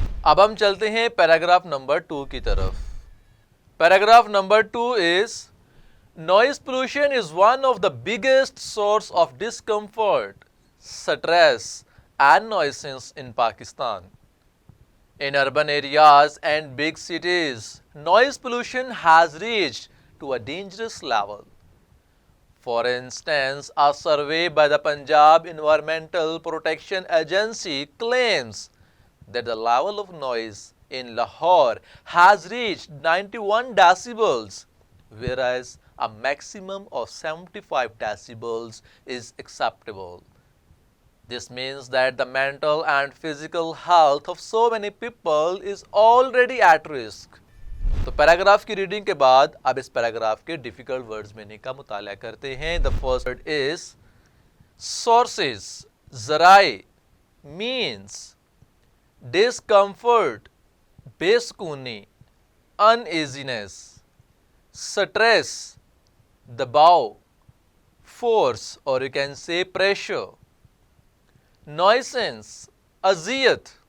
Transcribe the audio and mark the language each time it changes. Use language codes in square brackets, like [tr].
[ur] अब हम चलते हैं पैराग्राफ नंबर 2 की तरफ। [en] Paragraph number 2 is noise pollution is one of the biggest source of discomfort, stress and nuisance in Pakistan. In urban areas and big cities, noise pollution has reached to a dangerous level. For instance, a survey by the Punjab Environmental Protection Agency claims that the level of noise in Lahore has reached 91 decibels, whereas a maximum of 75 decibels is acceptable. This means that the mental and physical health of so many people is already at risk. [ur] تو paragraph کی reading کے بعد اب اس paragraph کے difficult words meaning کا مطالعہ کرتے ہیں۔ [en] The first word is sources، [ur] ذرائع، [en] means، [ur] discomfort، بے سکونی، [en] uneasiness، [ur] stress، دباؤ، [en] force [ur] اور [en] you can say pressure، [ur] nuisance، اذیت،